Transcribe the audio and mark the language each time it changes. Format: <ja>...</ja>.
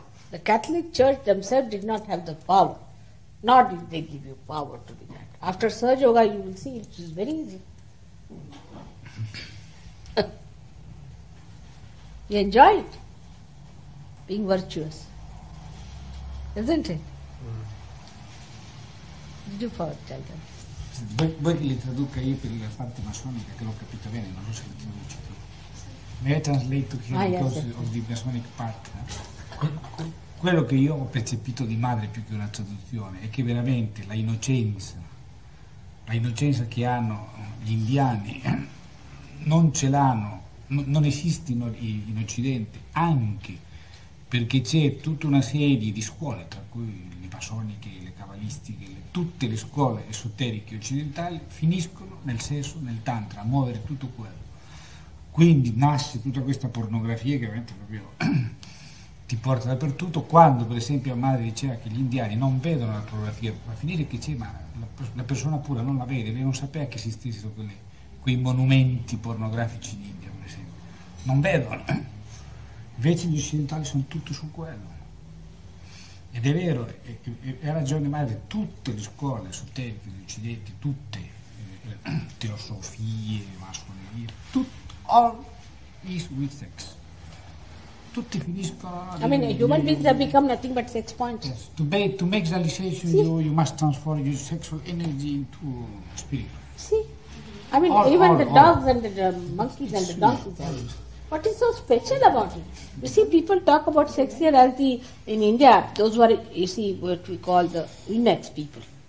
<en>The Catholic Church themselves did not have the power. Nor did they give you power to do that. After Sahaja Yoga, you will see it is very easy. You enjoy it, being virtuous, isn't it? Did you tell them?</en> <it>Vuoi che li traduca io per la parte massonica, che l'ho capito bene, non so se li traduci tu.</it> <en>May I translate to here because of the Masonic part?</en> <it>Quello che io ho percepito di madre più che una traduzione è che veramente la innocenza che hanno gli indiani non ce l'hanno, non esistono in Occidente, anche perché c'è tutta una serie di scuole, tra cui le masoniche, le cabalistiche, tutte le scuole esoteriche occidentali finiscono nel sesso, nel tantra, a muovere tutto quello. Quindi nasce tutta questa pornografia che veramente proprio ti porta dappertutto, quando per esempio la madre diceva che gli indiani non vedono la pornografia, va a finire che c'è, ma la persona pura non la vede, lei non sapeva che esistessero quei monumenti pornografici in India, per esempio. Non vedono. Invece gli occidentali sono tutti su quello. Ed è vero, ha ragione madre, tutte le scuole esoteriche degli occidenti, tutte, teosofie, massonerie,</it> <en>all is with sex.</en> <it>Tutti finiscono.</it> <en>I mean, human beings have become nothing but sex points. Yes. To make realization, you must transform your sexual energy into spirit. See, I mean, even the dogs and the monkeys and the donkeys. What is so special about it? You see, people talk about sex here as in India, those were, you see, what we call the eunuchs people.</en>